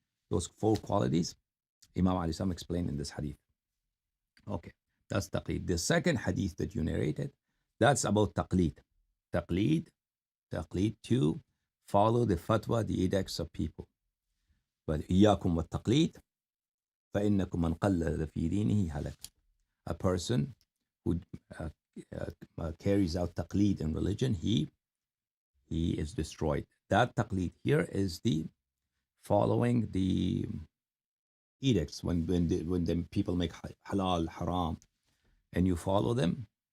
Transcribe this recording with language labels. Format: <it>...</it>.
<en>Those 4 qualities, Imam alayhi salam explained in this hadith. Okay, that's taqleed. The second hadith that you narrated, that's about taqleed. Taqleed to follow the fatwa, the edicts of people.</en> <ar>But إياكم والتقليد فإنكم من قلد في دينه هلك.</ar> <en>A person who carries out taqleed in religion, he is destroyed. That taqleed here is the following the edicts when the people make halal, haram, and you follow them.</en>